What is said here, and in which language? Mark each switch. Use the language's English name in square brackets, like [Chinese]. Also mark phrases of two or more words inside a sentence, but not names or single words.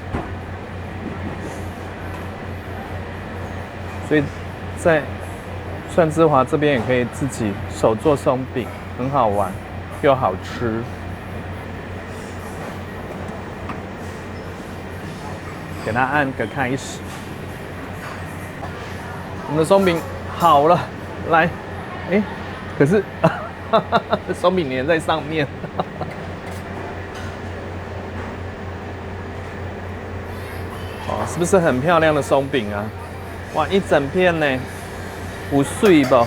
[Chinese] 所以在蒜之華這邊也可以自己手做鬆餅，很好玩又好吃。給它按個開始。我們的鬆餅好了，來，可是鬆餅粘在上面。哦，是不是很漂亮的鬆餅啊？哇，一整片呢，有水不？